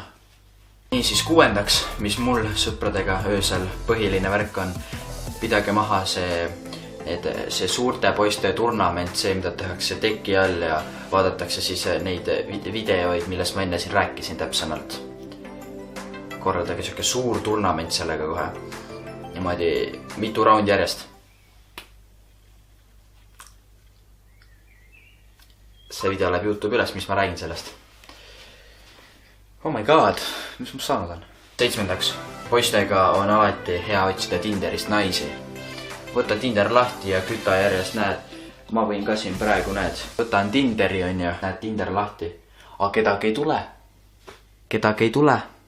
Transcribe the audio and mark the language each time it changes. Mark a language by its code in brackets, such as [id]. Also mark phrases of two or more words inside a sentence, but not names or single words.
[et] Niisiis kuuendaks, mis mul sõpradega öösel põhiline värk on, pidage maha see suurte poiste turnament, see, mida tehakse teki all ja vaadatakse siis neid videoid, millest ma enne siin rääkisin täpsemalt. Korraldage siuke suur turnament sellega kohe. Niimoodi mitu raundi järjest. See video läheb YouTube üles, mis ma räägin sellest. [en] Oh my god, [et] mis ma saanud on? Seitsmendaks, poistega on alati hea otsida Tinderist naisi. Võta Tinder lahti ja küta järjest, näed, ma võin ka siin praegu, näed. Võtan Tinderi on ja näed Tinder lahti. Aga kedagi ei tule.